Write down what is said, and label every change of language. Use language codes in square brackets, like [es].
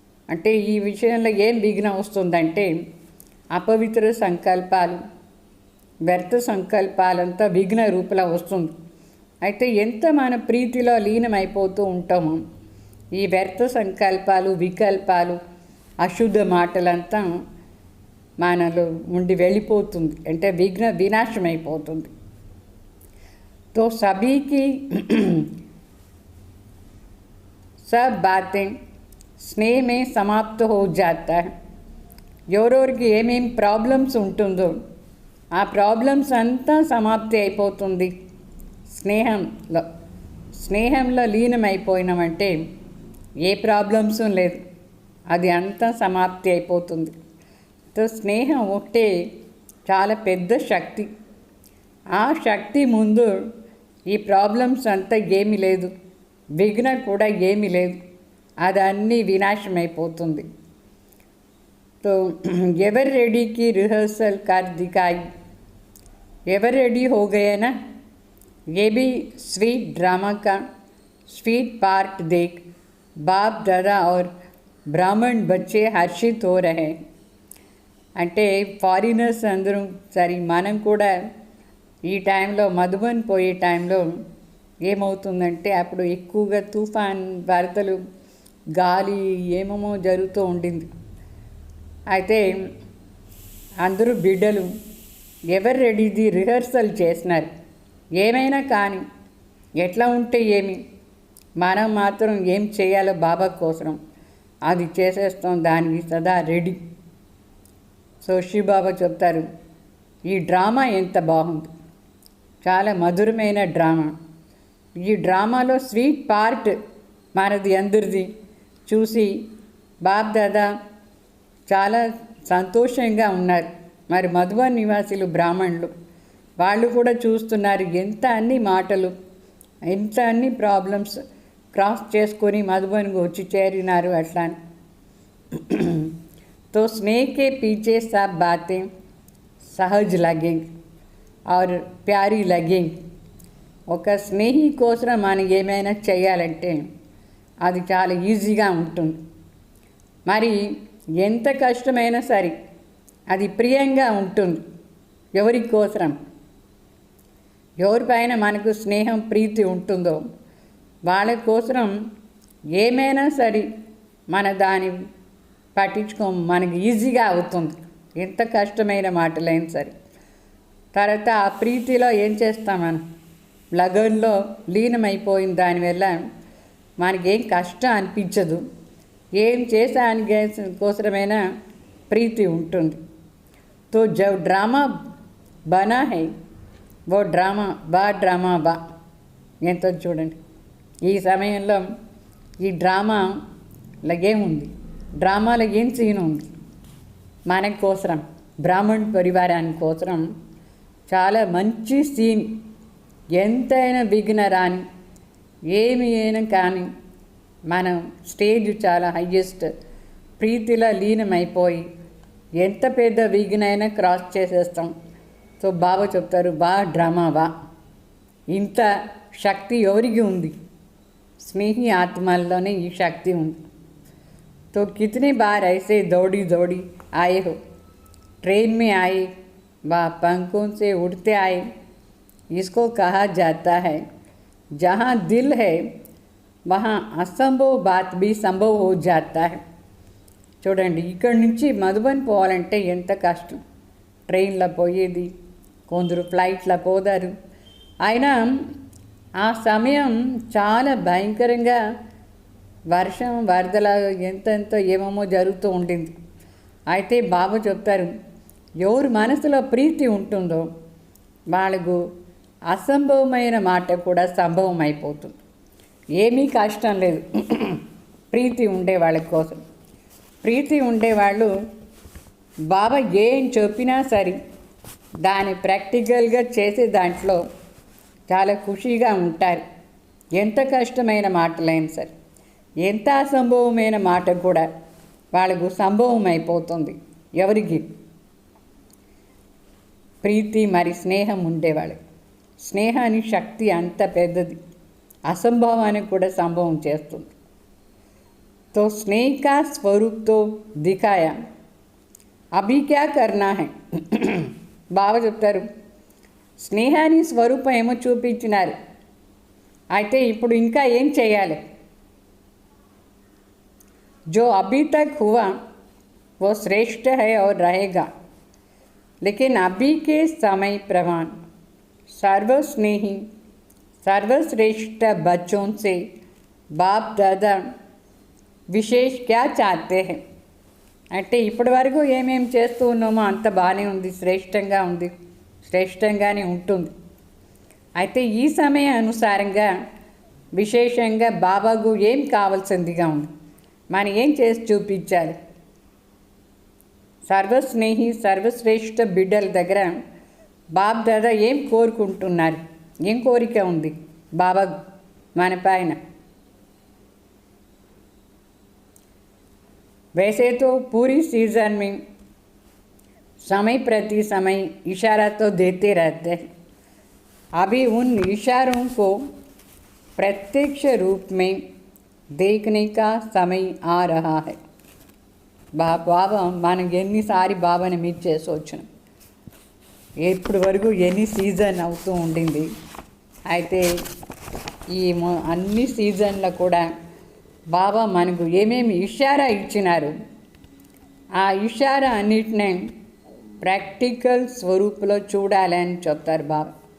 [te] అంటే ఈ విషయంలో ఏం విఘ్నం వస్తుందంటే అపవిత్ర సంకల్పాలు, వ్యర్థ సంకల్పాలంతా విఘ్న రూపంలో వస్తుంది. అయితే ఎంత మన ప్రీతిలో లీనమైపోతూ ఉంటామో ఈ వ్యర్థ సంకల్పాలు, వికల్పాలు, అశుద్ధ మాటలంతా మనలో ఉండి వెళ్ళిపోతుంది. అంటే విఘ్న వినాశం అయిపోతుంది. [hi] तो सभी की सब बातें स्नेह में समाप्त हो जाता है. [te] ఎవరెవరికి ఏమేం ప్రాబ్లమ్స్ ఉంటుందో ఆ ప్రాబ్లమ్స్ అంతా సమాప్తి అయిపోతుంది స్నేహంలో. స్నేహంలో లీనమైపోయినామంటే ఏ ప్రాబ్లమ్స్ లేదు, అది అంతా సమాప్తి అయిపోతుంది. తో స్నేహం ఒకటే చాలా పెద్ద శక్తి. ఆ శక్తి ముందు ఈ ప్రాబ్లమ్స్ అంతా ఏమీ లేదు, విఘ్న కూడా ఏమీ లేదు, అది అన్నీ వినాశమైపోతుంది. [hi] तो एवर रेडी की रिहर्सल कर दिखाई. एवर रेडी हो गए ना? ये भी स्वीट ड्रामा का स्वीट पार्ट देख बाप दादा और ब्राह्मण बच्चे हर्षित हो रहे. [te] అంటే ఫారినర్స్ అందరూ సరే మనం కూడా ఈ టైంలో మధుబన్ పోయే టైంలో ఏమవుతుందంటే అప్పుడు ఎక్కువగా తుఫాన్, వరదలు, గాలి ఏమేమో జరుగుతూ ఉండింది. అయితే అందరూ బిడ్డలు ఎవరు రెడీది రిహర్సల్ చేసినారు. ఏమైనా కానీ ఎట్లా ఉంటే ఏమి, మనం మాత్రం ఏం చేయాలో బాబా కోసం అది చేసేస్తాం, దానికి సదా రెడీ. సో శివబాబా చెప్తారు ఈ డ్రామా ఎంత బాగుంది, చాలా మధురమైన డ్రామా. ఈ డ్రామాలో స్వీట్ పార్ట్ మనది అందరిది చూసి బాప్ దాదా చాలా సంతోషంగా ఉన్నారు. మరి మధుబన్ నివాసులు బ్రాహ్మణులు వాళ్ళు కూడా చూస్తున్నారు ఎంత అన్ని మాటలు ఇంత అన్ని ప్రాబ్లమ్స్ క్రాస్ చేసుకొని మధుబన్కి వచ్చి చేరినారు అట్లా అని. [hi] तो स्नेह के पीछे सब बातें सहज लगेंगी और प्यारी लगेंगी. [te] ఒక స్నేహి కోసం మనం ఏమైనా చేయాలంటే అది చాలా ఈజీగా ఉంటుంది. మరి ఎంత కష్టమైనా సరే అది ప్రియంగా ఉంటుంది. ఎవరి కోసం, ఎవరిపైన మనకు స్నేహం ప్రీతి ఉంటుందో వాళ్ళ కోసం ఏమైనా సరే మన దాన్ని మనకి ఈజీగా అవుతుంది. ఎంత కష్టమైన మాటలైనా సరే. తర్వాత ఆ ప్రీతిలో ఏం చేస్తాం, మనం లగన్లో లీనమైపోయిన దానివల్ల మనకేం కష్టం అనిపించదు. ఏం చేసానికి కోసమైనా ప్రీతి ఉంటుంది. [hi] तो जब ड्रामा बना है वो [te] డ్రామా బా ఎంతో చూడండి. ఈ సమయంలో ఈ డ్రామాలో ఏముంది, డ్రామాలో ఏం సీన్ ఉంది మన కోసం, బ్రాహ్మణ్ పరివారాని కోసం చాలా మంచి సీన్. ఎంతైనా విఘ్న రాని ఏమి అయినా కానీ మనం స్టేజ్ చాలా హయ్యెస్ట్ ప్రీతిలో లీనమైపోయి ఎంత పెద్ద విఘ్నైనా క్రాస్ చేసేస్తాం. సో బాబా చెప్తారు, డ్రామా బా. ఇంత శక్తి ఎవరికి ఉంది? స్నేహి ఆత్మల్లోనే ఈ శక్తి ఉంది. [hi] तो कितने बार ऐसे दौड़ी दौड़ी आए हो, ट्रेन में आए व पंखों से उड़ते आए. इसको कहा जाता है जहाँ दिल है वहाँ असंभव बात भी संभव हो जाता है. [te] చూడండి, ఇక్కడి నుంచి మధుబన్ పోవాలంటే ఎంత కష్టం. ట్రైన్లో పోయేది, కొందరు ఫ్లైట్లో పోదారు. అయినా ఆ సమయం చాలా భయంకరంగా వర్షం వరదల ఎంతెంతో ఏమేమో జరుగుతూ ఉండింది. అయితే బాబా చెప్తారు, ఎవరు మనసులో ప్రీతి ఉంటుందో వాళ్ళకు అసంభవమైన మాట కూడా సంభవం అయిపోతుంది. ఏమీ కష్టం లేదు ప్రీతి ఉండే వాళ్ళ కోసం. ప్రీతి ఉండేవాళ్ళు బాబా ఏం చెప్పినా సరే దాన్ని ప్రాక్టికల్గా చేసే దాంట్లో చాలా ఖుషీగా ఉంటారు. ఎంత కష్టమైన మాటలైనా సరే, ఎంత అసంభవమైన మాట కూడా వాళ్ళకు సంభవం అయిపోతుంది. ఎవరికి? ప్రీతి మరి స్నేహం ఉండేవాళ్ళకి. స్నేహానికి శక్తి అంత పెద్దది, అసంభవానికి కూడా సంభవం చేస్తుంది. [hi] तो स्नेह का स्वरूप तो दिखाया, अभी क्या करना है. [te] బాబా చెప్తారు, స్నేహాని స్వరూపం ఏమో చూపించినారు, అయితే ఇప్పుడు ఇంకా ఏం చేయాలి. [hi] जो अभी तक हुआ वो श्रेष्ठ है और रहेगा, लेकिन अभी के समय प्रमाण सर्वस्नेही सर्वश्रेष्ठ बच्चों से बाप दादा విశేష్ క్యా చాతే హై. [te] అంటే ఇప్పటి వరకు ఏమేమి చేస్తూ ఉన్నామో అంత బాగానే ఉంది, శ్రేష్టంగా ఉంది, శ్రేష్టంగానే ఉంటుంది. అయితే ఈ సమయ అనుసారంగా విశేషంగా బాబాకు ఏం కావాల్సిందిగా ఉంది, మనం ఏం చేసి చూపించాలి. సర్వస్నేహి సర్వశ్రేష్ఠ బిడ్డల దగ్గర బాబ్ దాదా ఏం కోరుకుంటున్నారు, ఏం కోరిక ఉంది బాబా మన పైన. [hi] वैसे तो पूरी सीज़न में समय प्रति समय इशारा तो देते रहते हैं. अभी उन इशारों को प्रत्यक्ष रूप में देखने का समय आ रहा है. [te] బాబా మనకి ఎన్నిసారి బాబాని మీట్ చేసి వచ్చినాం, ఇప్పటి వరకు ఎన్ని సీజన్ అవుతూ ఉండింది. అయితే ఈ అన్ని సీజన్లో కూడా బాబా మనకు ఏమేమి ఇషారా ఇచ్చినారు, ఆ ఇషారా అన్నిటినీ ప్రాక్టికల్ స్వరూపులో చూడాలని చెప్తారు బాబా.